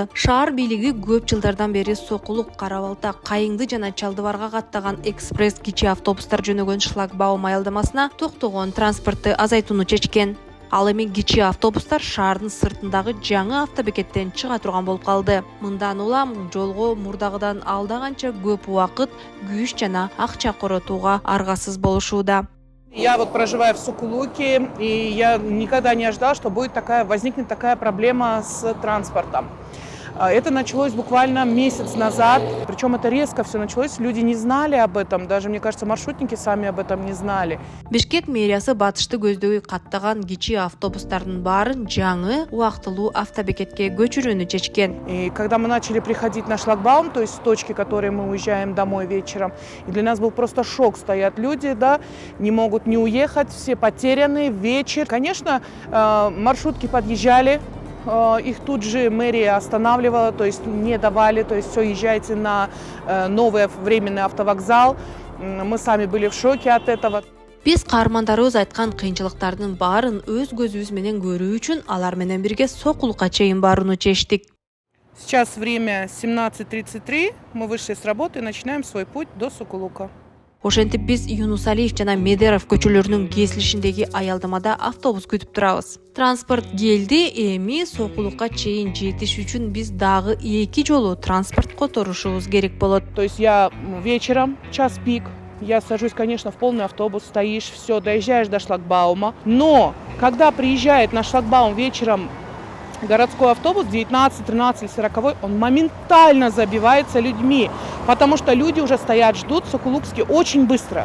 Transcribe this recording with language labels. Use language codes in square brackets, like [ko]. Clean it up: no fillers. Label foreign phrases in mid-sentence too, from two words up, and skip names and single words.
[ky] Шаар бийлиги көп жылдардан бери Сокулук, Кара-Балта, Кайыңды жана Чалдыбарга каттаган экспресс кичи автобустар жөнөгөн шлагбаум аялдамасына токтогон транспортты азайтууну чечкен. Ал эми кичи автобустар шаардын сыртындагы жаңы автобекеттен чыга турган болуп калды. Мындан улам жолго мурдагыдан алда канча көп убакыт күч жана акча коротууга аргасыз болушууда. [ru] Я проживаю в Сокулуке, и я никогда не ожидала, что возникнет такая проблема с транспортом. Это началось буквально месяц назад, причем это резко все началось, люди не знали об этом, даже, мне кажется, маршрутники сами об этом не знали. [ky] Бишкек мэриясы батышты көздөй каттаган кичи автобустардын баарын жаңы убактылуу автобекетке көчүрүүнү чечкен. [ru] И когда мы начали приходить на шлагбаум, то есть с точки, которой мы уезжаем домой вечером, и для нас был просто шок, стоят люди, да, не могут не уехать, все потеряны, вечер. Конечно, маршрутки подъезжали, их тут же мэрия останавливала, то есть не давали, то есть все, езжайте на новый временный автовокзал. Мы сами были в шоке от этого. [ky] Биз каармандарыбыз айткан кыйынчылыктардын баарын өз көзүбүз менен көрүү үчүн алар менен бирге Сокулукка чейин барууну чечтик. [ru] Сейчас время 17:33, мы вышли с работы и начинаем свой путь до Сокулука. [ky] Ошентип биз Юнусалиев жана Медеров көчөлөрүнүн кесилишиндеги аялдамада автобус күтүп турабыз. Транспорт келди, эми Сокулукка чейин жетиш үчүн биз дагы 2 жолу транспорт которушубуз керек болот. [ru] То есть я вечером, час пик, я сажусь, конечно, в полный автобус, стоишь, все, доезжаешь до шлагбаума. Но когда приезжает на шлагбаум вечером городской автобус 19, 13, 40, он моментально забивается людьми, потому что люди уже стоят, ждут Сокулукский очень быстро.